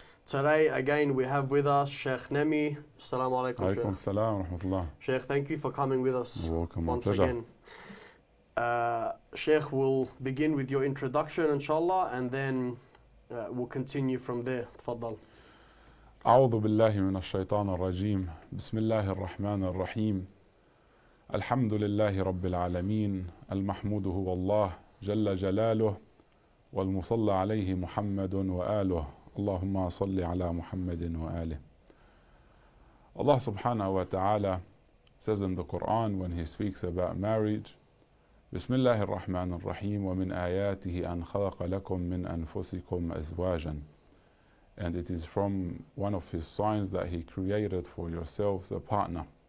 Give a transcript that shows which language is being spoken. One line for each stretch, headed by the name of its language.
English: Today, again, we have with us Shaykh Nemi.
Arabic: Assalamu alaikum, Shaykh. Assalam wa rahmatullah.
English: Shaykh, thank you for coming with us. You're welcome. Once again. Shaykh will begin with your introduction, inshallah, and then we'll continue from there. Tfaddal.
Arabic: أعوذ بالله من الشيطان الرجيم بسم الله الرحمن الرحيم الحمد لله رب العالمين المحمود هو الله جل جلاله والمصلى عليه محمد وآله اللهم صل على محمد وآله.
English: Allah subhanahu wa ta'ala says in the Quran when he speaks about marriage,
Arabic: بسم الله الرحمن الرحيم ومن آياته أن خلق لكم من أنفسكم أزواجا.
English: And it is from one of his signs that he created for yourselves a partner.